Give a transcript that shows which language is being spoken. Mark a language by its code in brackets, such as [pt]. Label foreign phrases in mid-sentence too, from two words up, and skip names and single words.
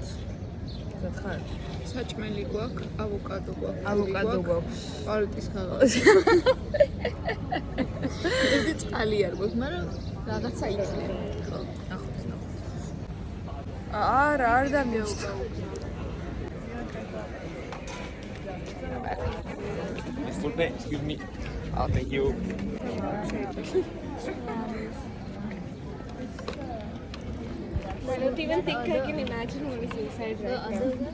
[ka] სად ხარ? საჭმელი გვაქვს, ავოკადო გვაქვს. ავოკადო გვაქვს. პალეტის ქაღალდი. ერთი წყალი არ გვაქვს, მაგრამ რაღაცა იქნება. ხო. ნახოთ. არა, არ დამიწყო. [en] Excuse me. Oh, thank you. I don't even think I can imagine what is inside right now.